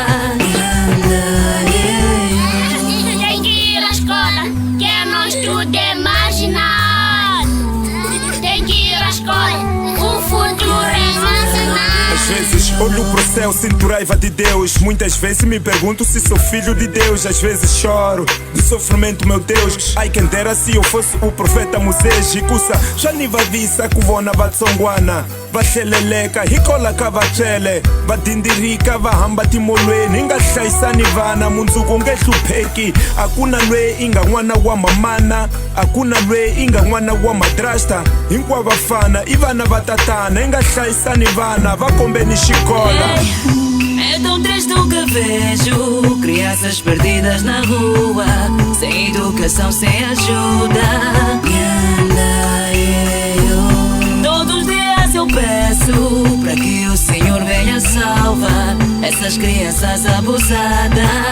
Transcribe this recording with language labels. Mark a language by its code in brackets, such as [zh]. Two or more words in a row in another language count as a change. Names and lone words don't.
[pt] Tem que ir à escola Que não estude marginal Tem que ir à escola O futuro é nacional Às vezes olho pro céu, sinto raiva de Deus. Muitas vezes me pergunto se sou filho de Deus. Às vezes choro de sofrimento, meu Deus. Ai, quem dera se eu fosse o profeta Moisés. [ts] Jikusa, já nem vai visa kuvona vatsongwana. Vasheleleka, hikola kavachele. Vadindirika, vahamba timolwe. Ninga shaisani vana, munzuku ngehlupheki. Akuna lwe inga mwana wa mamana. Akuna lwe inga mwana wa madrasta. Hinkwa vafana, ivana vatatana. Inga shaisani vana, vakombeni shikola. [pt] É tão triste o que vejo Crianças perdidas na rua Sem educação, sem ajuda Todos os dias eu peço Para que o Senhor venha salvar Essas crianças abusadas